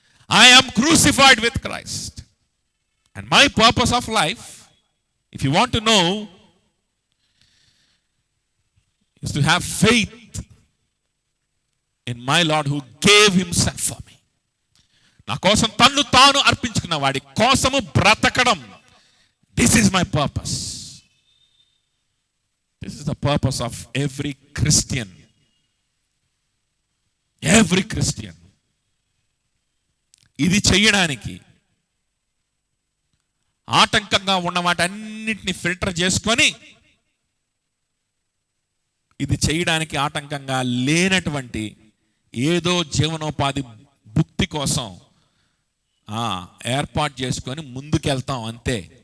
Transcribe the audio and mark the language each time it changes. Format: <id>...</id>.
<en>I am crucified with Christ. And my purpose of life, if you want to know, is to have faith in my Lord who gave himself for me.</en> <te>నా కోసం తన్ను తాను అర్పించుకున్న వాడి కోసము బ్రతకడం.</te> <en>This is my purpose. This is the purpose of every Christian. Every Christian.</en> <te>ఇది చెయ్యడానికి ఆటంకంగా ఉన్న వాటన్నిటిని ఫిల్టర్ చేసుకొని, ఇది చేయడానికి ఆటంకంగా లేనటువంటి ఏదో జీవనోపాధి భుక్తి కోసం ఏర్పాటు చేసుకొని ముందుకెళ్తాం అంతే.</te>